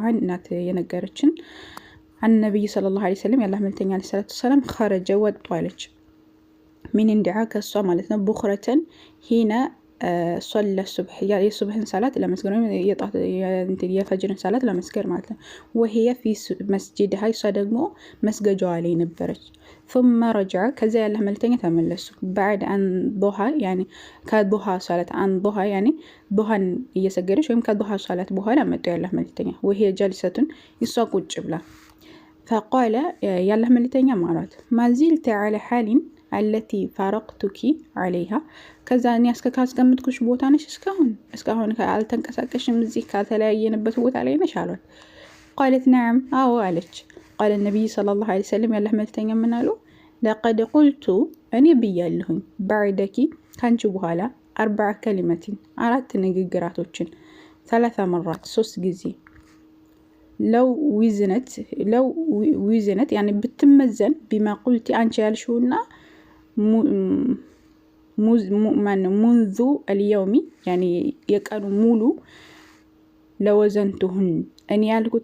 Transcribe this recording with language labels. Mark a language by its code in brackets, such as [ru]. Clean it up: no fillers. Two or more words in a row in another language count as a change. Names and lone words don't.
[am] ዐንሃ እናት የነገረችን አን ነብዩ [ar] صلى الله عليه وسلم [am] ያላህ መልእክተኛ [ar] عليه الصلاة والسلام [am] ኸረጀ ወጡ አለች። [ar] من عندها [am] ከሷ ማለት ነው። [ar] بكرة حين صلى الصبح [am] የሱብህን ሰላት ለመስገድ የፈጅርን ሰላት ለመስገድ ማለት ነው። [ar] وهي في مسجدها [am] እሷ ደግሞ መስገጃዋ ላይ ነበረች። [ar] ثم رجع [am] ከዚያ ያላህ መልእክተኛ ተመለሱ። [ar] بعد أن ضحى [am] ያኒ ከዱሃ ሰላት [ar] أن ضحى [am] ያኒ ዱሃን እየሰገደች ወይም ከዱሃ ሰላት በኋላ መጡ ያላህ መልእክተኛ። [ar] وهي جالسة [am] እሷ ቁጭ ብላ فقال ያላህ መልእክተኛ ማለት [ar] مازلت على حال التي فارقتك عليها [am] ከዛ እኔ አስከካስቀምጥኩሽ ቦታ ነሽ እስካሁን አልተንቀሳቀሽም እዚህ ካልተለያየንበት ቦታ ላይ ነሽ አሏት። [ar] قالت نعم [am] አዎ አለች። [ar] قال النبي صلى الله عليه وسلم [am] ያላህ መልእክተኛ ምን አሉ? [ar] لقد قلت [am] እኔ ብያለሁኝ بعدك ካንቺ በኋላ 4 كلمات አራት ንግግራቶችን 3 مرات 3 ጊዜ [ar] لو وزنت [am] ያኔ ብትመዘን [ar] بما قلت [am] አንቺ ያልሽውና [ar] منذ اليوم [am] ያኔ የቀኑ ሙሉ ለወዘንቱሁን እኔ ያልኩት